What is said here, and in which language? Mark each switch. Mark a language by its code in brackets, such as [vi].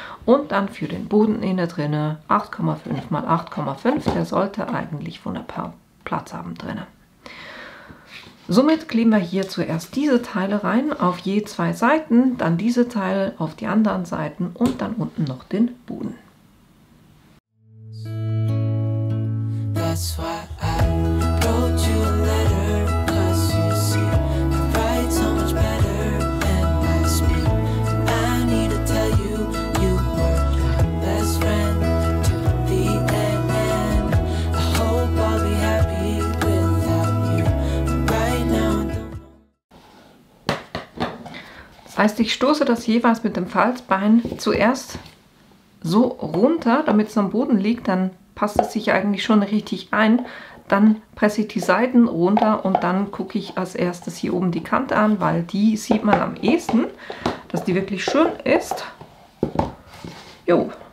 [de] Und dann für den Boden innen drinne 8,5 mal 8,5, der sollte eigentlich wunderbar Platz haben drinnen. Somit kleben wir hier zuerst diese Teile rein auf je 2 Seiten, dann diese Teile auf die anderen Seiten und dann unten noch den Boden. [en] That's why I wrote you a letter, 'cause you see I write so much better and I speak. I need to tell you, you were my best friend to the end. I hope I'll be happy without you. Right now I don't know. [de] Das heißt, ich stoße das jeweils mit dem Falzbein zuerst so runter, damit es am Boden liegt, dann passt es sich eigentlich schon richtig ein. Dann presse ich die Seiten runter und dann gucke ich als erstes hier oben die Kante an, weil die sieht man am ehesten, dass die wirklich schön ist. Jo.